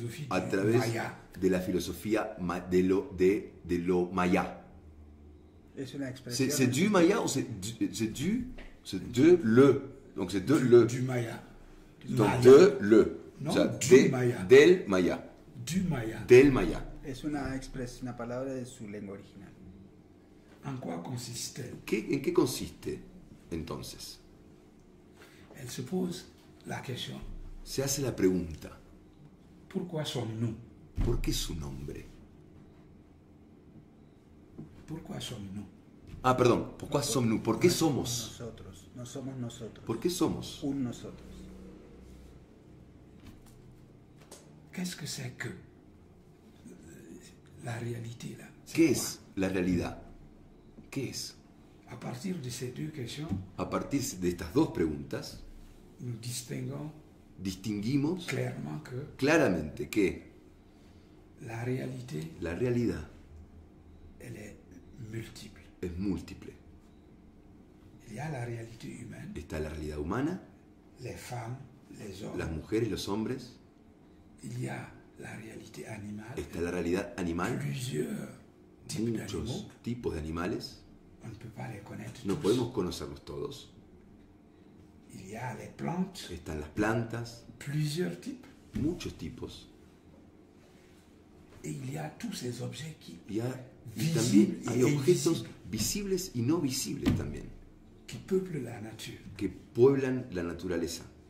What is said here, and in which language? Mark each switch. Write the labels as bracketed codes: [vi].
[es] a través de la filosofía de lo maya. Es una expresión. [fr] C'est du maya ou c'est de le. Donc c'est de le. Du maya. Donc de le. Non, [es] o sea, [fr] du maya. [es] Del maya. [fr] Du maya. [es] Del maya. Es una palabra de su lengua original. ¿En qué consiste? ¿En qué consiste entonces? [fr] Elle se pose la question. [es] Se hace la pregunta. [fr] Pourquoi sommes-nous? [es] ¿Por qué su nombre? [fr] Pourquoi sommes-nous? [es] Ah, perdón. [fr] ¿Pourquoi sommes-nous? [es] ¿Por qué somos? Nosotros. No somos nosotros. ¿Por qué somos? Un nosotros. [fr] Qu'est-ce que c'est que la réalité là? [es] ¿Qué es la realidad? ¿Qué es? [fr] A partir de ces deux questions, [es] a partir de estas dos preguntas, [fr] nous [es] distinguimos que claramente que la realidad [fr] elle est multiple. [es] Es múltiple. [fr] Il y a la réalité humaine, [es] está la realidad humana, [fr] les femmes, les hommes, [es] las mujeres, los hombres, [fr] il y a la réalité animale, [es] está la realidad animal, muchos tipos de animales. [fr] On ne peut pas les connaître [es] no [fr] tous. [es] podemos conocerlos todos. [fr] Il y a les plantes, [es] están las plantas, [fr] plusieurs types, [es] muchos tipos. [fr] Et il y a tous ces objets qui [es] y también hay objetos visibles y no visibles también, [fr] qui peuplent la nature, [es] que pueblan la naturaleza.